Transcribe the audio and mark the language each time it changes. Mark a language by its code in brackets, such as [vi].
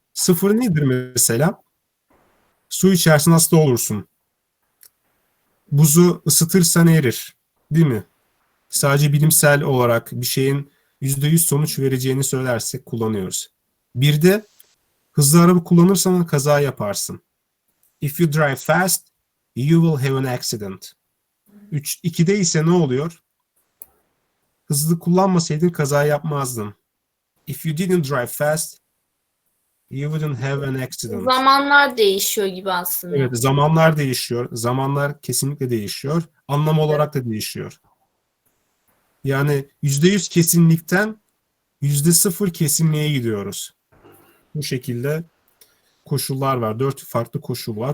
[tr] Sıfır nedir mesela? Su içersin hasta olursun. Buzu ısıtırsan erir. Değil mi? Sadece bilimsel olarak bir şeyin %100 sonuç vereceğini söylersek kullanıyoruz. Bir de hızlı araba kullanırsan kaza yaparsın. [en] If you drive fast, you will have an accident. [tr] 2'de ise ne oluyor? Hızlı kullanmasaydın kaza yapmazdın. [en] If you didn't drive fast, you wouldn't have an accident. [tr] Zamanlar değişiyor gibi aslında. Evet, zamanlar değişiyor. Zamanlar kesinlikle değişiyor. Anlam olarak da değişiyor. Yani %100 kesinlikten %0 kesinliğe gidiyoruz. Bu şekilde koşullar var. 4 farklı koşul var.